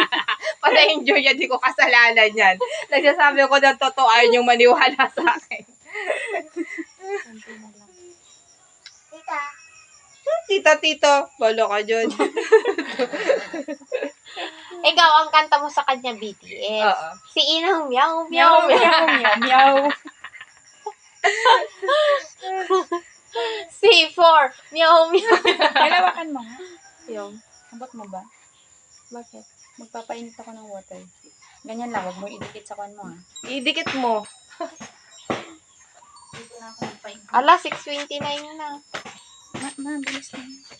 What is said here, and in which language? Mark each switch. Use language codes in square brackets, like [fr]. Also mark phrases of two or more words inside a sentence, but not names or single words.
[tl] Pala-enjoy yan, di ko kasalanan yan. Nagsasabi ko ng totoo, ayaw nyo maniwala sa akin. Tita, tito. Wala ka dyan. Ikaw, ang kanta mo sa kanya, BTS. Oo. Si Inang meow, meow, meow. meow. C4, meow, meow. Kalawakan mo nga. Yung, Abot mo ba? bakit? Magpapainit ako ng water. Ganyan lang, huwag mo idikit sa kwan mo ha. Idikit mo. Dito na ako magpainit. Ala, 6:29 na. Bilis na.